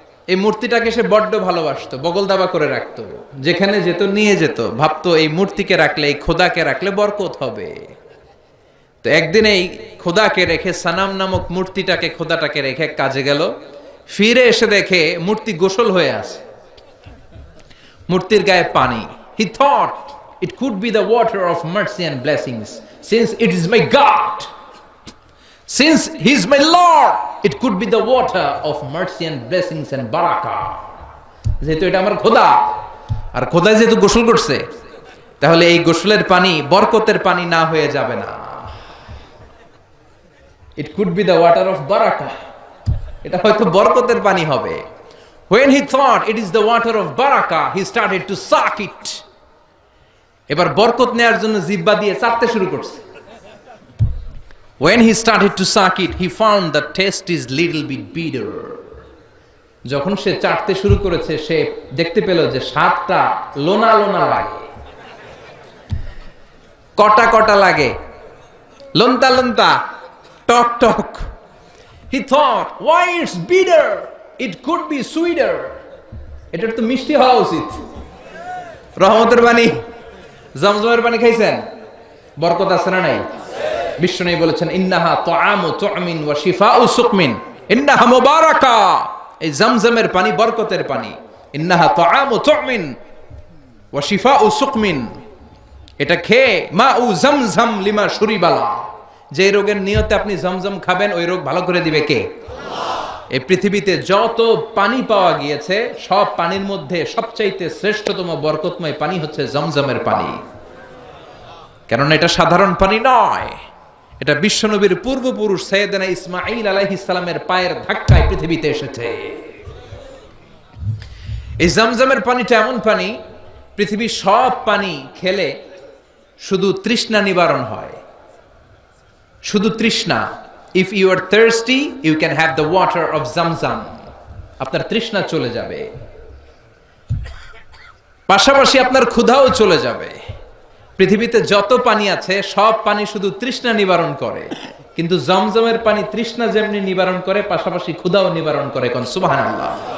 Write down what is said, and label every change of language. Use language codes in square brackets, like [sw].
[bn] এই মূর্তিটাকে সে বড্ড ভালোবাসতো, বগল দাবা করে রাখতো, যেখানে যেত নিয়ে যেত, ভাবতো এই মূর্তিকে রাখলে, এই খোদাকে রাখলে বরকত হবে। তো একদিন এই খোদাকে রেখে, সানাম নামক মূর্তিটাকে, খোদাটাকে রেখে কাজে গেল। ফিরে এসে দেখে মূর্তি গোসল হয়ে আছে, মূর্তির গায়ে পানি। [en] He thought it could be the water of mercy and blessings, since it is my God, since he is my Lord, it could be the water of mercy and blessings and barakah. [bn] যেহেতু এটা আমার খোদা, আর খোদা যেহেতু গোসল করছে, তাহলে এই গোসলের পানি বরকতের পানি না হয়ে যাবে না। [en] It could be the water of barakah, [bn] এটা হয়তো বরকতের পানি হবে। [en] When he thought it is the water of barakah, he started to suck it. [bn] এবার বরকত নেয়ার জন্য জিহ্বা দিয়ে চাটতে শুরু করছে। [en] When he started to suck it, he found the taste is little bit bitter. [bn] যখন সে চাটতে শুরু করেছে, সে দেখতে পেল যে স্বাদটা লোনা লোনা লাগে, কটা কটা লাগে, লন্তা লন্তা, টক টক। [en] He thought, why it's bitter? It could be sweeter. [bn] এটা তো মিষ্টি হওয়া উচিত। রহমতের পানি, জমজমের পানি খাইছেন? বরকত আছে না নাই? বিশ্বনবী বলেছেন, [ar] ইন্নাহা তুআমু তুমিন ওয়া শিফাউ সুকমিন, ইন্নাহা মুবারাকা। [bn] এই জমজমের পানি বরকতের পানি। [ar] ইন্নাহা তুআমু তুমিন ওয়া শিফাউ সুকমিন, [bn] এটা খেয়ে [ar] মাউ জমজম লিমা শুরিবালা, [bn] যে রোগের নিয়তে আপনি জমজম খাবেন, ওই রোগ ভালো করে দিবে কে? আল্লাহ। এই পৃথিবীতে যত পানি পাওয়া গিয়েছে, সব পানির মধ্যে সবচাইতে শ্রেষ্ঠতম বরকতময় পানি হচ্ছে জমজমের পানি। কেননা এটা সাধারণ পানি নয়, এটা বিশ্বনবীর পূর্বপুরুষ সাইয়েদনা ইসমাঈল আলাইহিস সালামের পায়ের ধাক্কায় পৃথিবীতে এসেছে। এই জমজমের পানিটা এমন পানি, পৃথিবীর সব পানি খেলে শুধু তৃষ্ণা নিবারণ হয়, শুধু তৃষ্ণা। [en] If you are thirsty, you can have the water of Zamzam. [bn] আপনার তৃষ্ণা চলে যাবে, পাশাপাশি আপনার ক্ষুধাও চলে যাবে। পৃথিবীতে যত পানি আছে, সব পানি শুধু তৃষ্ণা নিবারণ করে, কিন্তু জমজমের পানি তৃষ্ণা যেমনি নিবারণ করে, পাশাপাশি ক্ষুধাও নিবারণ করে। কোন সুবহানাল্লাহ।